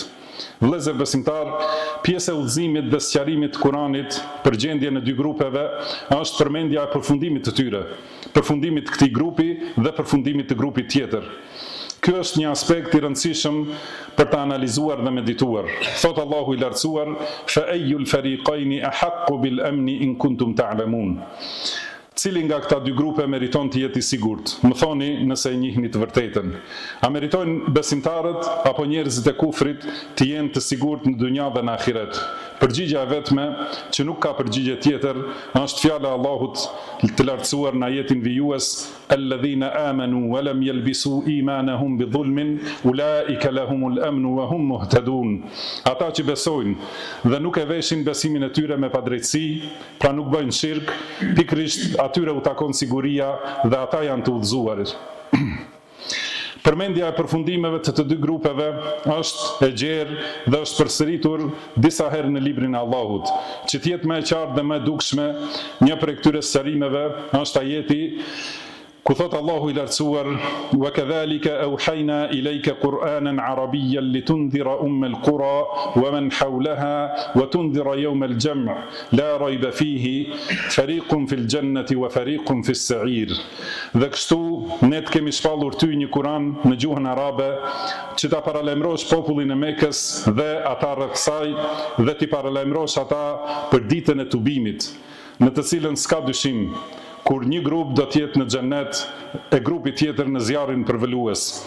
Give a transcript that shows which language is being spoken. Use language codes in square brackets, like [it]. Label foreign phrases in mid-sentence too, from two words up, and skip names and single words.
[sq] Vëllezër besimtar, pjesë e udhëzimit dhe sqarimit të Kuranit për gjendjen e dy grupeve është përmendja e përfundimit të tyre, përfundimit të këtij grupi dhe përfundimit të grupit tjetër. Ky është një aspekt i rëndësishëm për ta analizuar dhe medituar. Thot Allahu i lartësuar: [ar] "فأي الفريقين أحق بالأمن إن كنتم تعلمون." [sq] Cili nga këta dy grupe meriton të jetë i sigurt? Më thoni nëse e njihni të vërtetën. A meritojnë besimtarët apo njerëzit e kufrit të jenë të sigurt në dunja dhe në ahiret? Përgjigja e vetme, që nuk ka përgjigje tjetër, është fjala e Allahut të lartësuar në ajetin vijues: [ar] "الذين آمنوا ولم يلبسوا إيمانهم بظلم أولئك لهم الأمن وهم مهتدون." [sq] Ata që besojnë dhe nuk e veshin besimin e tyre me padrejtësi, pra nuk bëjnë shirk, pikërisht atyre u takon siguria dhe ata janë të udhëzuarit. Përmendja e përfundimeve të dy grupeve është e gjerë dhe është përsëritur disa herë në librin e Allahut. Që të jetë më e qartë dhe më e dukshme, një prej këtyre sqarimeve është ajeti ku thot Allahu i lartësuar: [ar] "وكذلك أوحينا إليك قرآنا عربيا لتنذر القرى ومن حولها وتنذر يوم الجمع لا ريب فيه فريق في الجنة وفريق في السعير." [sq] Dhe kështu ne të kemi shpallur ty një Kur'an në gjuhën arabe që ta paralajmërosh popullin e Mekës dhe ata rreth saj dhe ti paralajmërosh ata për ditën e tubimit, në të cilën s'ka dyshim, kur një grup do të jetë në xhennet e grupi tjetër në zjarrin përvolues.